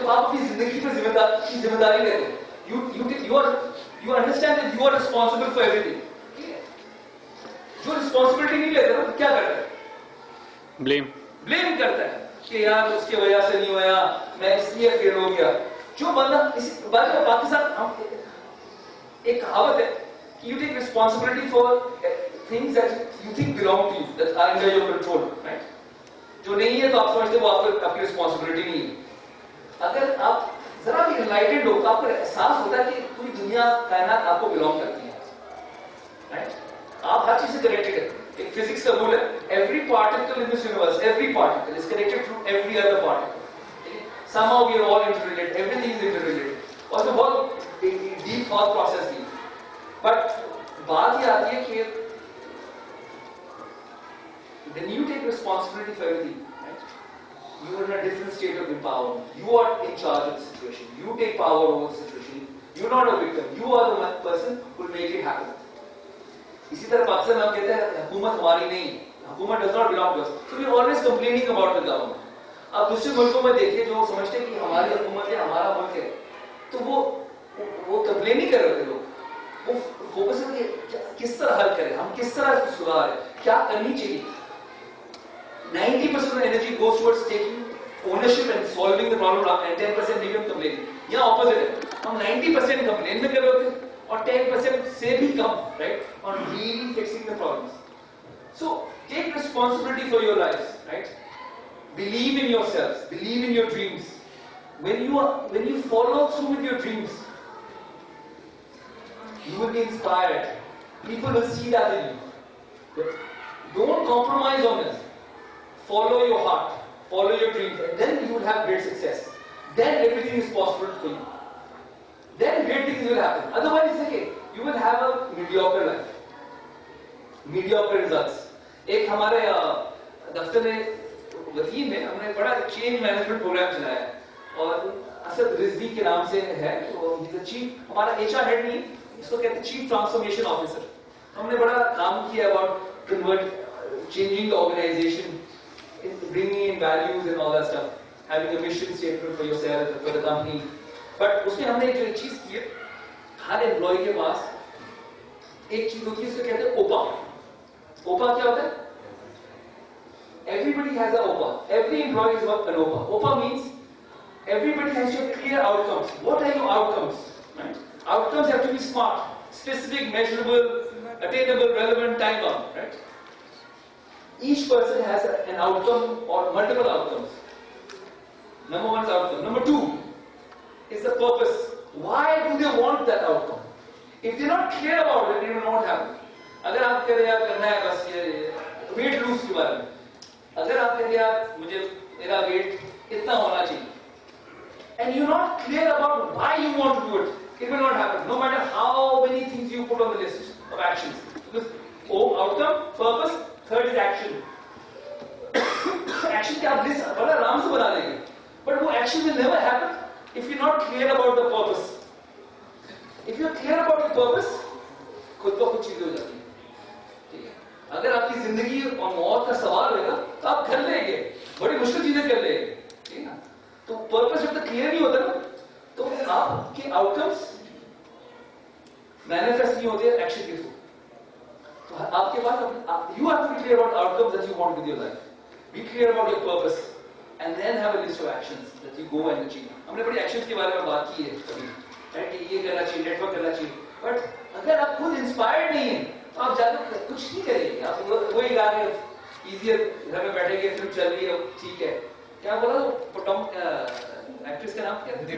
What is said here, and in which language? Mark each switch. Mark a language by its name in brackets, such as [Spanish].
[Hindi] जब आप अपनी जिंदगी पर जिम्मेदारी लेते हैं, [English] you understand that you are responsible for everything. [Hindi] जो रिस्पॉन्सिबिलिटी नहीं लेता तो क्या करता है? ब्लेम करता है कि यार उसकी वजह से नहीं हुआ, मैं इसलिए फेल हो गया। जो बंदा इसी बात में पाकिस्तान, एक कहावत है कि [English] you take responsibility for things that you think belong to you, that are under your control, right? [Hindi] जो नहीं है तो आप समझते हो आपकी रिस्पॉन्सिबिलिटी नहीं है। अगर आप जरा भी एनलाइटेड हो तो आपको एहसास होता है कि पूरी दुनिया, कायनात आपको बिलोंग करती है, राइट? आप हर चीज से कनेक्टेड है। एक फिजिक्स का रूल है, [English] Every particle in this universe, every particle is connected through every other particle. somehow we are all interrelated, everything is interrelated, [Hindi] और तो बहुत डीप थॉट प्रोसेस थी। बट बात ये आती है कि [English] when you take responsibility for everything, right, you are in a different state of empowerment. You are in charge of the situation. You take power over the situation. You're not a victim. You are the person who will make it happen. [Hindi] इसी तरह पाकिस्तान में हम कहते हैं हुकूमत हमारी नहीं, हुकूमत [English] does not belong to us. So we are always complaining about the government. [Hindi] अब दूसरे मुल्कों में देखिए जो समझते हैं कि हमारी हुकूमत है, हमारा मुल्क है, तो वो कंप्लेन नहीं कर रहे थे लोग, वो फोकस है कि किस तरह हल करें, हम किस तरह इसको सुधारें, क्या करनी चाहिए। [English] 90% of the energy goes towards taking ownership and solving the problem, and 10% become complaining. [Hindi] या opposite है, हम 90% complain में कर रहे होते हैं और 10% से भी कम, right, [English] on really fixing the problems. So take responsibility for your lives, right? Believe in yourselves, believe in your dreams. When you follow through with your dreams, you will be inspired. People will see that in you. Don't compromise on this. Follow your heart, follow your dreams, and then you will have great success. Then everything is possible for you. Then great things will happen. Otherwise, it's okay. You will have a mediocre life, mediocre results. [Hindi] एक हमारे दफ्तर में वतीन में हमने बड़ा change management programme चलाया है, और असद रिजवी के नाम से है, तो चीफ हमारा HR हेड नहीं, इसको कहते हैं चीफ ट्रांसफॉर्मेशन ऑफिसर। हमने बड़ा काम किया [English] About convert, changing the organisation, bringing in values and all that stuff, having a mission statement for yourself, for the company. [Hindi] But उसमें हमने एक चीज की है, हर एम्प्लॉय के पास एक चीज होती है, उसको कहते हैं ओपा। ओपा क्या होता है? [English] Everybody has an OPA. Every employee is an OPA. OPA means everybody has your clear outcomes. What are your outcomes? Right? Outcomes have to be smart, specific, measurable, attainable, relevant, time bound, right? Each person has an outcome or multiple outcomes. Number one is outcome. Number two is the purpose. Why do they want that outcome? If they're not clear about it, they will not happen. [Hindi] अगर आप कह रहे हैं करना है बस ये weight lose के बारे में, अगर आप कह रहे हैं मुझे मेरा weight इतना होना चाहिए, [English] and you're not clear about why you want to do it, it will not happen. No matter how many things you put on the list of actions. Because outcome, purpose, third is action. Action [Hindi] के आप list बड़ा आराम से बना देंगे, [English] but वो action will never happen if you're not clear about the purpose. If you're clear about the purpose, [Hindi] खुद ब खुद चीजें हो जाती हैं. ठीक है? अगर आपकी जिंदगी और मौत का सवाल होगा, तो आप कर लेंगे, बड़ी मुश्किल चीजें कर लेंगे, ठीक है ना? तो पर्पस जब तक क्लियर नहीं होता ना, तो आपके आउटकम्स मैनिफेस्ट नहीं होते एक्शन के थ्रू. तो आपके पास [English] you have to be clear about the outcomes that you want with your life. Be clear about your purpose, and then have a list of actions that you go and achieve. [Hindi] हमने बड़ी actions के बारे में बात की है कभी, right? कि ये करना चाहिए, नेटवर्क करना चाहिए, बट अगर आप खुद इंस्पायर्ड नहीं है, तो आप जाकर कुछ नहीं करेंगे. आप वही गाने इजियर घर में बैठेंगे, फिल्म चल रही है, ठीक है. क्या बोला पटोम एक्ट्रेस का नाम क्या?